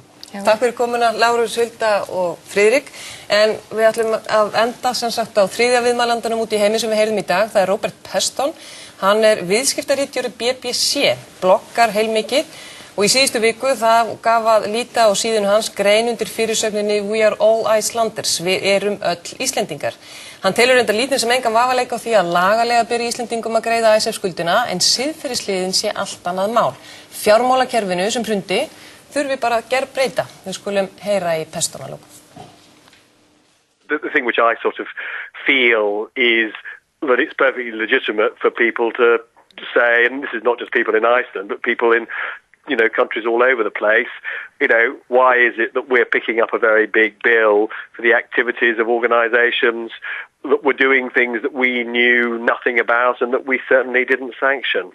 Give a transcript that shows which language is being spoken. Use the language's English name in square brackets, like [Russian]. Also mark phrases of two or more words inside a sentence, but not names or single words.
[Icelandic] Takk fyrir komuna, Lárus, Hulda og Friðrik. En við ætlum að enda sem sagt á þriðja viðmælandanum út í heimi sem við heyrðum í dag. Það er Robert Peston. Hann er viðskiptaritstjóri BBC, bloggar heilmikið. Og í síðustu viku það gaf að líta á síðunu hans grein undir fyrirsögninni [English] We are all Icelanders. [Icelandic] Við erum öll Íslendingar. Hann telur enda lítinn sem engan vafaleik á því að lagalega beri Íslendingum að greiða ISF-skuldina en siðferðisliðin sé allt annað mál. Fjármálakerfinu sem hrundi þurfi bara að gerbreyta. Við skulum heyra í Peston að lokum. [English] The thing which I sort of feel is that it's perfectly legitimate for people to say, and this is not just people in Iceland, but people in countries all over the place, why is it that we're picking up a very big bill for the activities of organisations that were doing things that we knew nothing about and that we certainly didn't sanction?